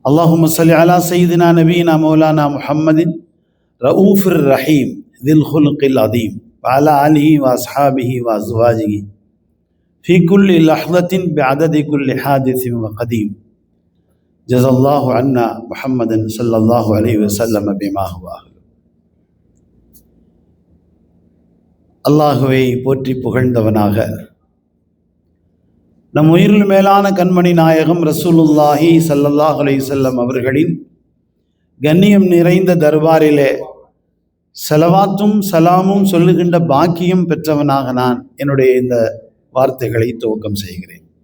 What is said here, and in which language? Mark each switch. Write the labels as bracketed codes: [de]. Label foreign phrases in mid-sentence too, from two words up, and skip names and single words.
[ar] اللهم صل على سيدنا نبينا مولانا محمد رؤوف الرحيم ذي الخلق العظيم وعلى آله وأصحابه وأزواجه في كل لحظة بعدد كل حادث وقديم جزا الله عنا محمد صلى الله عليه وسلم بما هو أهل. [ta] அல்லாஹுவை போற்றி புகழ்ந்தவனாக நம் உயிரில் மேலான கண்மணி நாயகம் [ar] رسول الله صلى الله عليه وسلم [ta] அவர்களின் கண்ணியம் நிறைந்த தர்பாரிலே ஸலவாத்தும் சலாமும் சொல்லுகின்ற பாக்கியம் பெற்றவனாக நான் என்னுடைய இந்த வார்த்தைகளை துவக்கம் செய்கிறேன்.